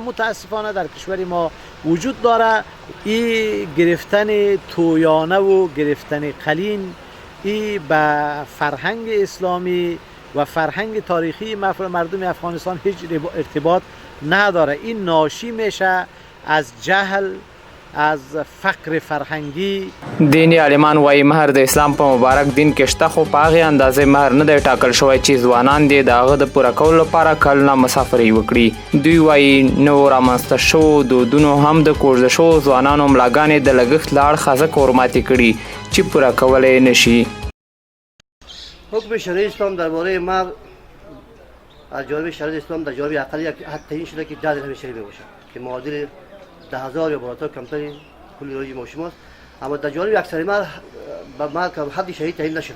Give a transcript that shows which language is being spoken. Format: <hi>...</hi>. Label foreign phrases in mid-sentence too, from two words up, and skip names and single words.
<fa>متاسفانه در کشور ما وجود داره. این گرفتن تویانه و گرفتن قلین این به فرهنگ اسلامی و فرهنگ تاریخی مردم افغانستان هیچ ارتباط نداره. این ناشی میشه از جهل، از فقر فرهنگی.</fa> <ps>دینی عالمان وایي مهر د اسلام په مبارک دین کې شته، خو په هغې اندازې مهر نه دی ټاکل شوی چې ځوانان دې د هغه د پوره کولو لپاره کلونه مسافرۍ وکړي. دوی وایي نوو رامنځته شوو دودونو هم د کوږده شوو ځوانانو ملاګانې د لګښت له اړخه ځکه ورماتې کړي چې پوره کولی نه شي.</ps> <fa>حکم شرعی اسلام درباره مهر از جانب شریعت اسلام در جانب اقلی حد تعیین شده که 10 درهم شرعی باشد که معادل 10,000 یا بالاتر کمتر پول روزی ما شماست. اما در جانب اکثر مهر حد شرعی تعیین نشده.</fa>